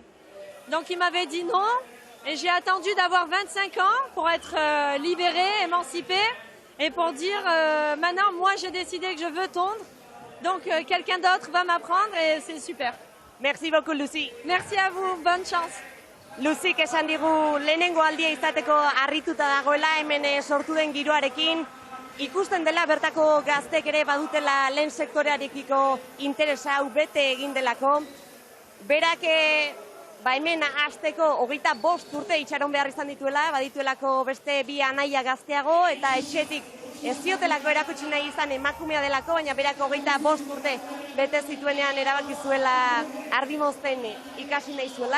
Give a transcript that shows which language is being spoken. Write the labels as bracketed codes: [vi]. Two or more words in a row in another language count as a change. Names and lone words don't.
[fr] Donc, il m'avait dit non. Et j'ai attendu d'avoir 25 ans pour être libérée, émancipée. Et pour dire, maintenant, moi, j'ai décidé que je veux tondre. Donc, quelqu'un d'autre va m'apprendre et c'est super. Merci beaucoup, Lucie. Merci à vous. Bonne chance. [eu] Luzik esan digu lehenengo aldia izateko harrituta dagoela hemen sortu den giroarekin. Ikusten dela bertako gaztek ere badutela lehen sektorearekiko interesa hau bete egin delako. Berak hemen hasteko 25 urte itxaron behar izan dituela, badituelako beste 2 anaia gazteago eta etxetik ez ziotelako erakutsi nahi izan emakumea delako, baina berak 25 urte bete zituenean erabaki zuela ardimozten ikasi nahi zuela.